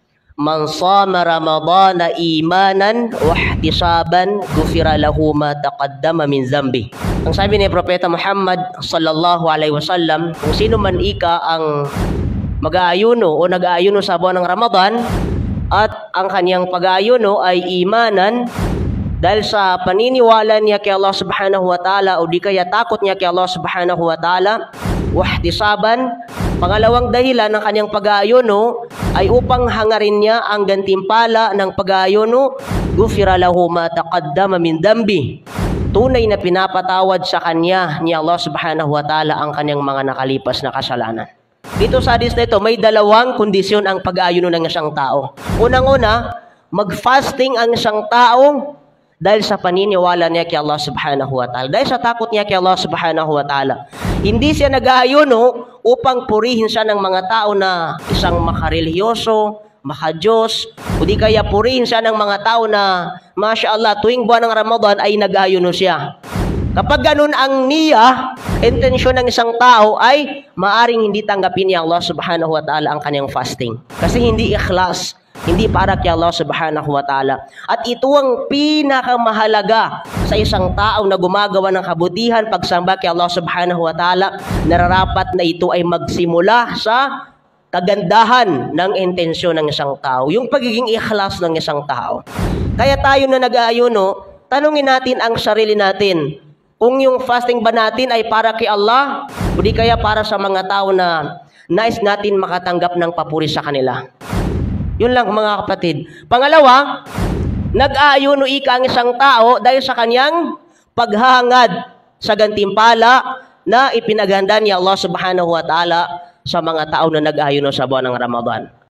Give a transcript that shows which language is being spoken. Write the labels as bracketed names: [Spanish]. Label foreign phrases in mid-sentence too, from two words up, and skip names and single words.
[Arabic] من صام رمضان إيمانا واحتسابا غفر له ما تقدم من ذنبه. [Filipino] Ang sabi ni Propeta Muhammad [Arabic] صلى الله عليه وسلم, [Filipino] kung sino man ika ang mag-aayuno o nag-aayuno sa buwan ng Ramadan at ang kanyang pag-aayuno ay imanan dahil sa paniniwala niya kay Allah [Arabic] سبحانه وتعالى [Filipino] o di kaya takot niya kay Allah [Arabic] سبحانه وتعالى, [Filipino] wahtisaban, pangalawang dahilan ng kanyang pag-aayuno ay upang hangarin niya ang gantimpala ng pag-aayuno, [Arabic] غفر له ما تقدم من ذنبه. [Filipino] Tunay na pinapatawad sa kanya ni Allah [Arabic] سبحانه وتعالى [Filipino] ang kanyang mga nakalipas na kasalanan. Dito sa hadis na ito, may dalawang kondisyon ang pag-aayuno ng isang tao. Unang-una, mag-fasting ang isang tao dahil sa paniniwala niya kay Allah [Arabic] سبحانه وتعالى. [Filipino] Dahil sa takot niya kay Allah [Arabic] سبحانه وتعالى. [Filipino] Hindi siya nag-aayuno upang purihin siya ng mga tao na isang makareliyoso, makadiyos, o di kaya purihin siya ng mga tao na, [Arabic] ما شاء الله, [Filipino] tuwing buwan ng Ramadan ay nag-aayuno siya. Kapag ganun ang niya, intensyon ng isang tao ay maaring hindi tanggapin ni Allah [Arabic] سبحانه وتعالى [Filipino] ang kanyang fasting. Kasi hindi ikhlas, hindi para kay Allah [Arabic] سبحانه وتعالى. [Filipino] At ito ang pinakamahalaga sa isang tao na gumagawa ng kabutihan, pagsamba kay Allah [Arabic] سبحانه وتعالى, [Filipino] nararapat na ito ay magsimula sa kagandahan ng intensyon ng isang tao, yung pagiging ikhlas ng isang tao. Kaya tayo na nag-aayuno, tanungin natin ang sarili natin, kung yung fasting ba natin ay para kay Allah o di kaya para sa mga tao na nais natin makatanggap ng papuri sa kanila. Yun lang mga kapatid. Pangalawa, nag-aayuno ika ang isang tao dahil sa kanyang paghahangad sa gantimpala na ipinaganda ni Allah [Arabic] سبحانه وتعالى [Filipino] sa mga tao na nag-aayuno sa buwan ng Ramadan.